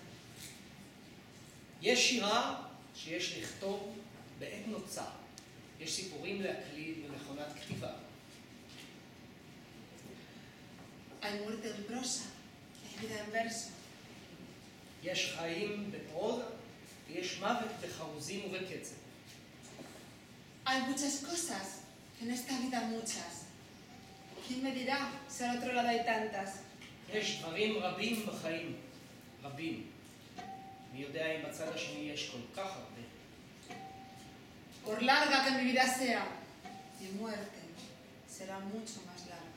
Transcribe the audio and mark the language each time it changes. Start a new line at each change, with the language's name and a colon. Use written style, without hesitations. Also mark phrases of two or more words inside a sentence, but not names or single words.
Hebrew: יש שירה שיש לכתוב בעת נוצה. יש סיפורים להקליד במכונת כתיבה.
Spanish: Hay muerte en prosa, hay vida en verso.
Hebrew: יש חיים בפרוזה, ויש מוות בחרוזים ובקצב.
Spanish: Hay muchas cosas, en esta vida muchas. ¿Quién me dirá si al otro lado hay tantas?
Hebrew: יש דברים רבים בחיים, רבים. מי יודע אם בצד השני יש כל כך הרבה.
Spanish: Por larga que mi vida sea, mi muerte será mucho más larga.